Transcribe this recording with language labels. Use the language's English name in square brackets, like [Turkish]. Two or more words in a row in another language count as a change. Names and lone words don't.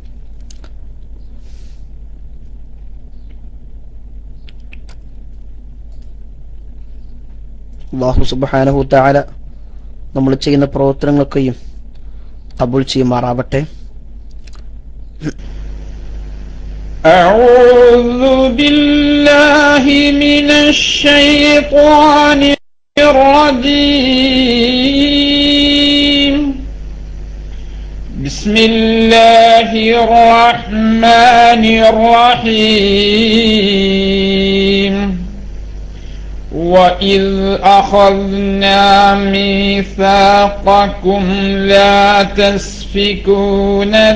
[Malayalam] അല്ലാഹു [Arabic] سبحانه وتعالى [Malayalam] നമ്മൾ ചെയ്യുന്ന പ്രവർത്തനങ്ങളൊക്കെയും ഖബൂൽ ചെയ്യുമാറാവട്ടെ. [Arabic] أعوذ بالله من الشيطان الرجيم. بسم الله الرحمن الرحيم. وإذ أخذنا ميثاقكم لا تسفكون